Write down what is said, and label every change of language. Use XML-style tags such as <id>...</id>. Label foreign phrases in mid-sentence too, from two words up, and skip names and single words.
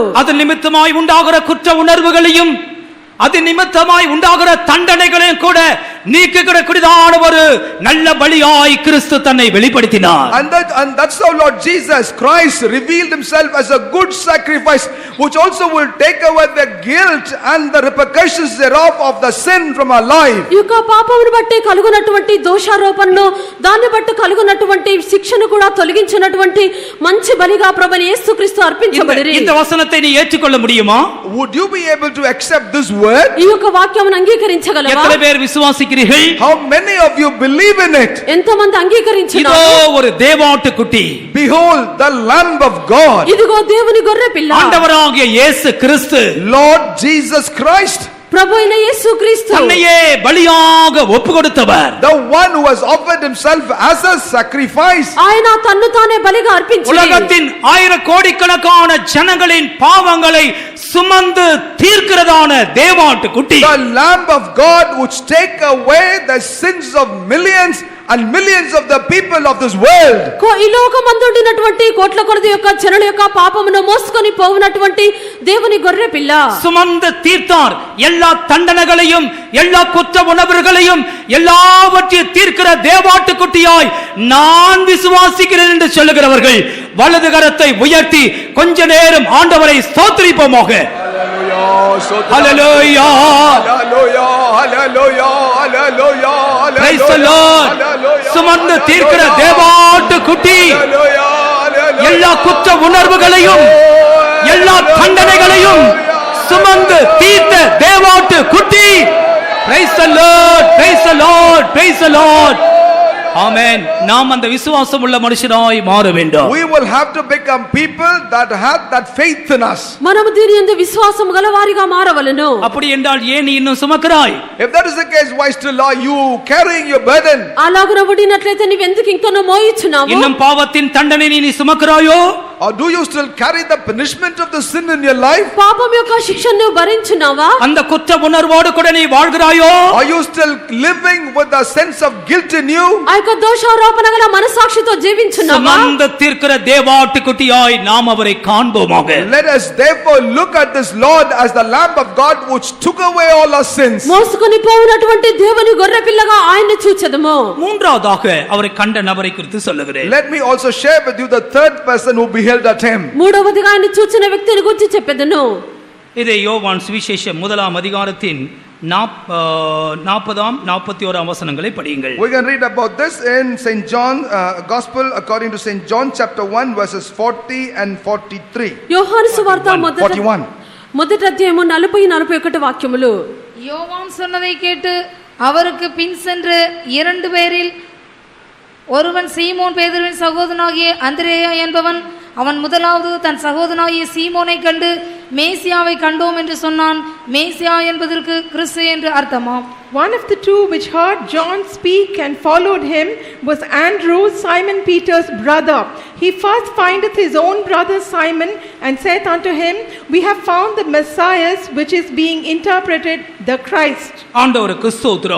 <ta>அது நிமித்தமாய் உண்டாகிற குற்ற உணர்வுகளையும் அது நிமித்தமாய் உண்டாகிற தண்டனைகளையும் கூட நீக்குகிறக்கூடியதான ஒரு நல்ல பலியாய் கிறிஸ்து தன்னை வெளிப்படுத்தினார்.</ta> <en>And that's how Lord Jesus Christ revealed himself as a good sacrifice, which also will take away the guilt and the repercussions thereof of the sin from our life.</en> <te>ఈ యొక్క పాపమును బట్టి కలుగునటువంటి దోషారోపణను, దాన్ని బట్టి కలుగునటువంటి శిక్షను కూడా తొలగించినటువంటి మంచి బలిగా ప్రభువైన యేసుక్రీస్తు అర్పించబడిరి.</te> <ta>இந்த వచనத்தை நீ ஏற்றுக்கொள்ள முடியுமா?</ta> <en>Would you be able to accept this word?</en> <te>ఈ యొక్క వాక్యమును అంగీకరించగలవా?</te> <ta>எத்தனை பேர் விசுவாசிக்கிறீர்கள்?</ta> <en>How many of you believe in it?</en> <te>ఎంతమంది</te> <ta>இதோ</ta> <te>అంగీకరించున్నారు?</te> <ta>ஒரு தேவாட்டுக்குட்டி,</ta> <en>Behold the Lamb of God,</en> <te>ఇదిగో దేవుని గొర్రె పిల్ల,</te> <ta>ஆண்டவராகிய இயேசு கிறிஸ்து</ta> <en>Lord Jesus Christ,</en> <te>ప్రభు అయిన యేసుక్రీస్తు</te> <ta>தன்னையே பலியாக ஒப்பு கொடுத்தவர்.</ta> <en>the one who has offered himself as a sacrifice.</en> <te>ఆయన తన్ను తానే బలిగా అర్పించి</te> <ta>உலகத்தின் ஆயிரக்கோடிக்கணக்கான ஜனங்களின் பாவங்களை சுமந்து தீர்க்கிறதான தேவாட்டுக்குட்டி,</ta> <en>The Lamb of God which take away the sins of millions and millions of the people of this world.</en> <te>ఈ లోకమందుండినటువంటి కోట్ల కొలది యొక్క జనుల యొక్క పాపమును మోసుకొని పోవునటువంటి దేవుని గొర్రె పిల్ల</te> <ta>சுமந்து தீர்த்தார். எல்லா தண்டனைகளையும், எல்லா குற்ற உணர்வுகளையும், எல்லாவற்றையும் தீர்க்கிற தேவாட்டுக்குட்டியாய் நான் விசுவாசிக்கிறேன் என்று சொல்லுகிறவர்கள் வலது கரத்தை உயர்த்தி கொஞ்ச நேரம் ஆண்டவரை ஸ்தோத்திரிப்போமாக. ஹல்லேலூயா,</ta> <en>Hallelujah, hallelujah, hallelujah, Praise the Lord.</en> <ta>சுமந்து தீர்க்கிற தேவாட்டுக்குட்டி எல்லா குற்ற உணர்வுகளையும், எல்லா தண்டனைகளையும் சுமந்து தீர்த்த தேவாட்டு குட்டி.</ta> <en>Praise the Lord, praise the Lord, praise the Lord.</en> <ta>ஆமென். நாம் அந்த விசுவாசம் உள்ள மனுஷனாய் மாற வேண்டும்.</ta> <en>We will have to become people that have that faith in us.</en> <te>మనము దీని యందు విశ్వాసము గలవారిగా మారవలెను.</te> <ta>அப்படி என்றால் ஏன் நீ இன்னும் சுமக்கிறாய்?</ta> <en>If that is the case, why still are you carrying your burden?</en> <te>అలాగున ఉండినట్లయితే నీవు ఎందుకు ఇంకనూ మోయిచున్నావు?</te> <ta>இன்னும் பாவத்தின் தண்டனை நீ சுமக்கிறாயோ?</ta> <en>Or do you still carry the punishment of the sin in your life?</en> <te>పాపం యొక్క శిక్షను నువ్వు భరించున్నావా?</te> <ta>அந்த குற்ற உணர்வோடு கூட நீ வாழ்கிறாயோ?</ta> <en>Are you still living with a sense of guilt in you?</en> <te>ఆ యొక్క దోషారోపణ గల మనసాక్షితో జీవించున్నావా?</te> <ta>சுமந்து தீர்க்கிற தேவாட்டுக்குட்டியாய் நாம் அவரை காண்போமாக.</ta> <en>Let us therefore look at this Lord as the Lamb of God which took away all our sins.</en> <te>మోసుకొని పోవునటువంటి దేవుని గొర్రె పిల్లగా ఆయన్ని చూచెదము.</te> <ta>மூன்றாவதாக அவரை கண்ட நபரை குறித்து சொல்லுகிறேன்.</ta> <en>Let me also share with you the third person who beheld at him.</en> <te>మూడవదిగా ఆయన చూచిన వ్యక్తిని గురించి చెప్పెదను.</te> <ta>இதை யோவான் சுவிசேஷம் 1 அதிகாரத்தின் 40-41 வசனங்களை படியுங்கள்.</ta> <en>We can read about this in St. John Gospel according to St. John chapter 1 verses 40 and 43.</en> <te>యోహాను సువార్త 41. మొదటి అధ్యాయము 40-41 వాక్యములు.</te> <ta>யோவான் சொன்னதை கேட்டு அவருக்கு பின் சென்று 2 பேரில் ஒருவன் சீமோன் பேதுருவின் சகோதரனாகிய அந்திரேயா என்பவன், அவன் முதலாவது தன் சகோதரனாகிய சீமோனை கண்டு மேசியாவை கண்டோம் என்று சொன்னான். மேசியா என்பதற்கு கிறிஸ்து என்று அர்த்தமாம்.</ta> <en>One of the two which heard John speak and followed him was Andrew, Simon Peter's brother. He first findeth his own brother Simon and saith unto him, We have found the Messiah, which is being interpreted the Christ.</en> <ta>ஆண்டவருக்கு ஸ்தோத்திரம்.</ta>